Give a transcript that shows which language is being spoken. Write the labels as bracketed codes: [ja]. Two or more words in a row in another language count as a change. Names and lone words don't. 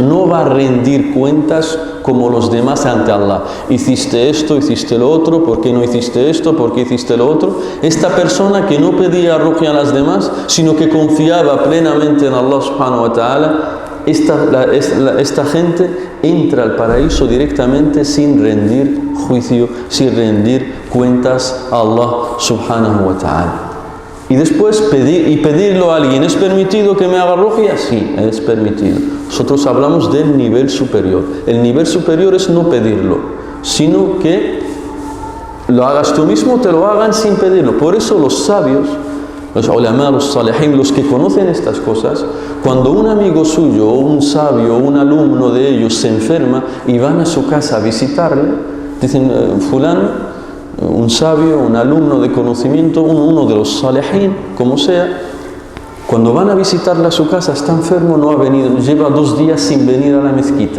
[es] No va a rendir cuentas como los demás ante Allah. Hiciste esto, hiciste lo otro, ¿por qué no hiciste esto? ¿Por qué hiciste lo otro? Esta persona que no pedía ruqya a las demás, sino que confiaba plenamente en [ar] الله سبحانه وتعالى, [es] esta gente entra al paraíso directamente sin rendir juicio, sin rendir cuentas a [ar] الله سبحانه وتعالى. [es] Y después pedirlo a alguien, ¿es permitido que me haga ruqya? Sí, es permitido. Nosotros hablamos del nivel superior. El nivel superior es no pedirlo, sino que lo hagas tú mismo, te lo hagan sin pedirlo. Por eso los sabios, los ulama, los salihin, los que conocen estas cosas, cuando un amigo suyo, o un sabio, o un alumno de ellos se enferma y van a su casa a visitarle, dicen, fulano, un sabio, un alumno de conocimiento, uno de los salihin, como sea, cuando van a visitarle a su casa, está enfermo, no ha venido, lleva 2 días sin venir a la mezquita.